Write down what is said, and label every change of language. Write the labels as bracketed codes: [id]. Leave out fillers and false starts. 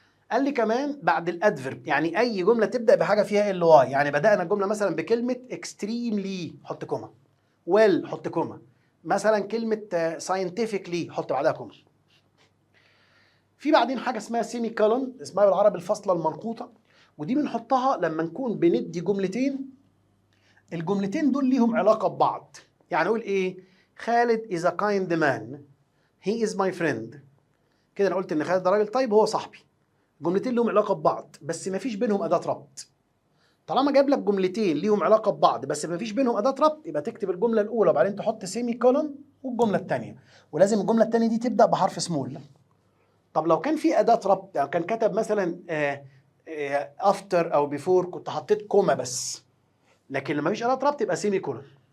[ar] قال لي كمان بعد الادفرب، يعني اي جمله تبدا بحاجه فيها ال واي، يعني بدانا الجمله مثلا بكلمه اكستريملي حط كوما، ويل حط كوما، مثلا كلمه ساينتفكلي حط بعدها كوما. في بعدين حاجه اسمها سيمي كولون، اسمها بالعربي الفاصله المنقوطه، ودي بنحطها لما نكون بندي جملتين، الجملتين دول ليهم علاقه ببعض. [en] يعني اقول ايه، خالد is a kind man، he is my friend. [ar] كده انا قلت ان خالد ده راجل طيب هو صاحبي. جملتين لهم علاقه ببعض بس ما فيش بينهم اداه ربط. طالما جاب لك جملتين ليهم علاقه ببعض بس ما فيش بينهم اداه ربط، يبقى تكتب الجمله الاولى وبعدين تحط سيمي كولون والجمله الثانيه، ولازم الجمله الثانيه دي تبدا بحرف سمول. طب لو كان في اداه ربط، يعني كان كتب مثلا افتر او بيفور، كنت حطيت كوما بس، لكن لما فيش اداه ربط يبقى سيمي كولون.